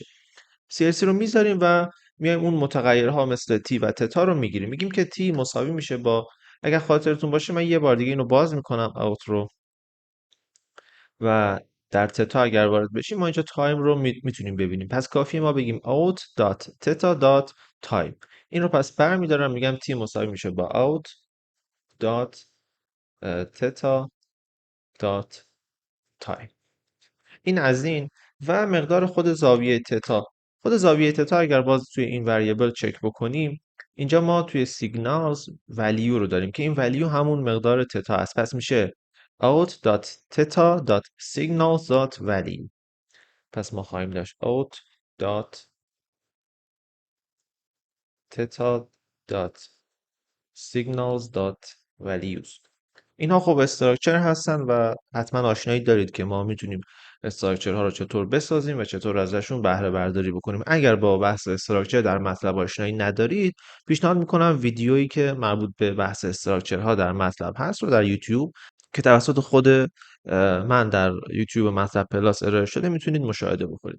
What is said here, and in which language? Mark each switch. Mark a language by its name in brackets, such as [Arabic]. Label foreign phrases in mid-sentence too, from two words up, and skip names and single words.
[Persian] CLC رو میذاریم و میایم اون متغیرها مثل تی و تتا رو میگیریم. میگیم که تی مساوی میشه با، اگر خاطرتون باشه من یه بار دیگه اینو باز میکنم اوت رو و در تتا اگر وارد بشیم ما اینجا تایم رو میتونیم ببینیم. پس کافیه ما بگیم out.theta.time. این رو پس برمیدارم میگم تی مساوی میشه با out.theta.time. این از این. و مقدار خود زاویه تتا. خود زاویه تتا اگر باز توی این وریبل چک بکنیم اینجا ما توی سیگنالز ولیو رو داریم که این ولیو همون مقدار تتا است. پس میشه out.theta.signals.value. پس ما خواهیم داشت out.theta.signals.values. اینها خب استراکچر هستن و حتما آشنایی دارید که ما میتونیم استراکچرها رو چطور بسازیم و چطور ازشون بهره برداری بکنیم. اگر با بحث استراکچر در مطلب آشنایی ندارید پیشنهاد میکنم ویدیویی که مربوط به بحث استراکچرها در مطلب هست رو در یوتیوب که توسط خود من در یوتیوب مطلب پلاس ارائه شده میتونید مشاهده بکنید.